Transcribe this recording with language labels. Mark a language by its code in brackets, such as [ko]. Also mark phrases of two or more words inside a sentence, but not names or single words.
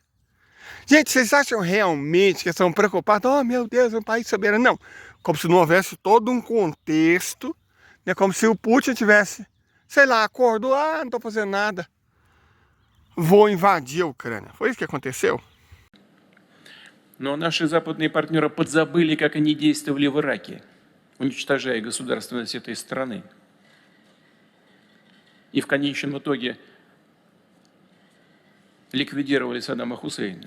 [pt] Gente, vocês acham realmente que estão preocupados? Oh, meu Deus, é um país soberano. Não, como se não houvesse todo um contexto, né? Como se o Putin tivesse, sei lá, acordou, não estou fazendo nada, vou invadir a Ucrânia. Foi isso que aconteceu? [ru] Но наши западные партнеры подзабыли, как они действовали в Ираке, уничтожая государственность этой страны. И в конечном итоге ликвидировали Саддама Хусейна.